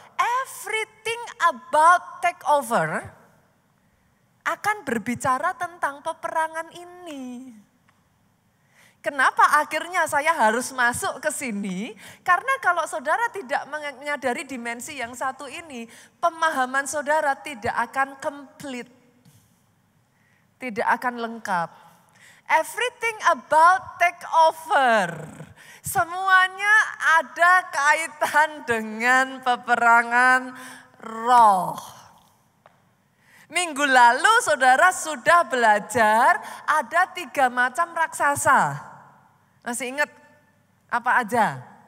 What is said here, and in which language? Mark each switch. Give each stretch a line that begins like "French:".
English: Everything about take over
Indonesian: akan berbicara tentang peperangan ini. Kenapa akhirnya saya harus masuk ke sini? Karena kalau saudara tidak menyadari dimensi yang satu ini, pemahaman saudara tidak akan komplit. Tidak akan lengkap.
English: Everything about take over.
Indonesian: Semuanya ada kaitan dengan peperangan roh. Minggu lalu saudara sudah belajar ada 3 macam raksasa. Masih ingat apa aja?